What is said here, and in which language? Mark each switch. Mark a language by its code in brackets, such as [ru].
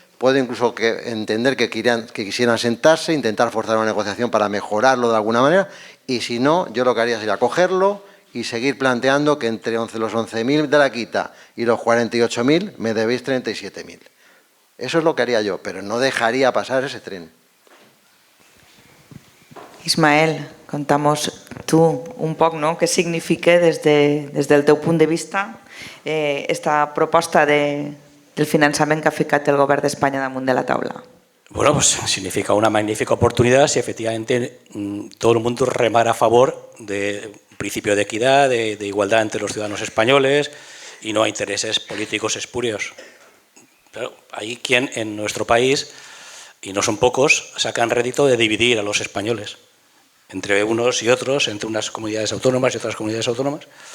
[es] Puedo incluso entender que quisieran sentarse, intentar forzar una negociación para mejorarlo de alguna manera, y si no, yo lo que haría sería cogerlo y seguir planteando que entre los 11.000 de la quita y los 48.000 me debéis 37.000. Eso es lo que haría yo, pero no dejaría pasar ese tren. [ca] Ismael, contamos tú un poc, què significa des del teu punt de vista esta proposta del finançament que ha ficat el govern d'Espanya damunt de la taula. [es] Bueno, pues significa una magnífica oportunidad si efectivamente todo el mundo remara a favor del principio de equidad, de igualdad entre los ciudadanos españoles y no a intereses políticos espurios. Pero hay quien en nuestro país, y no son pocos, sacan rédito de dividir a los españoles entre unos y otros, entre unas comunidades autónomas y otras comunidades autónomas.